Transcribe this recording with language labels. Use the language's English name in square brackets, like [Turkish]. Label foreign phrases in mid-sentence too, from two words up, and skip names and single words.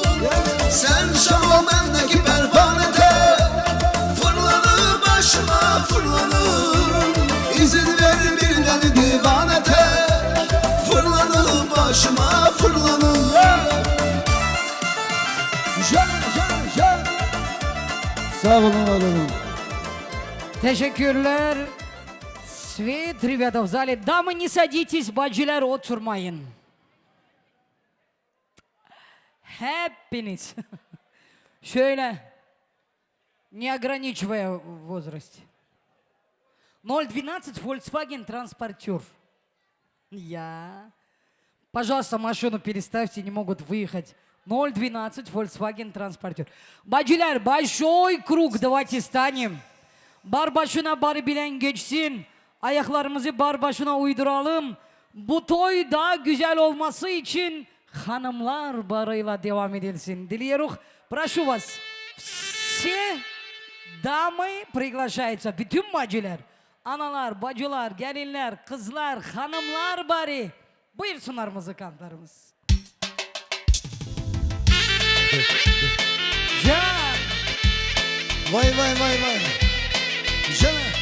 [Turkish] Sen şam ol bendeki pervanede, fırlanır başıma fırlanır. İzin ver bir deli devanete, fırlanır başıma fırlanır. Sağ olun, var olun. Teşekkürler. [Russian] Свет, ребята, в зале. Дамы, не садитесь, [Turkish] бacılar oturmayın. Hepiniz. Şöyle. [Russian] Не ограничивая в возрасте. 012 Volkswagen транспортер. Я. Пожалуйста, машину переставьте, не могут выехать. 012 Volkswagen транспортер. Bacılar, большой круг, давайте станем. [Turkish] Bar başına bar bilen geçsin. Ayaklarımızı bar başına uyduralım. Bu toy daha güzel olması için hanımlar barıyla devam edilsin. Diliyorum. [Russian] Прошу вас. Все дамы приглашаются. [Turkish] Bütün bacılar. Analar, bacılar, gelinler, kızlar, hanımlar bari. Buyursunlar müzikantlarımız. Can. Vay vay vay vay. Canım.